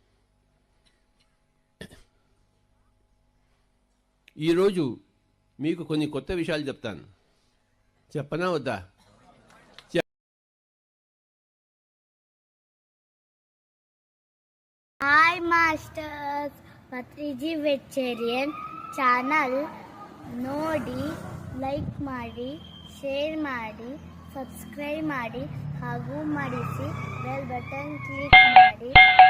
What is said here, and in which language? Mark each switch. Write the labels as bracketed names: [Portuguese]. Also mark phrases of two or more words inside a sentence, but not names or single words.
[Telugu] ఈరోజు మీకు కొన్ని కొత్త విషయాలు చెప్తాను. చెప్పనా వద్దా? [Kannada] హాయ్ ಮಾಸ್ಟರ್ಸ್, ಪತ್ರಿಜಿ [English] vegetarian channel [Kannada] ನೋಡಿ, ಲೈಕ್ ಮಾಡಿ, ಶೇರ್ ಮಾಡಿ, ಸಬ್ಸ್ಕ್ರೈಬ್ ಮಾಡಿ ಹಾಗೂ ಮಾಡಿಸಿ [English] bell button [Kannada] ಕ್ಲಿಕ್ ಮಾಡಿ.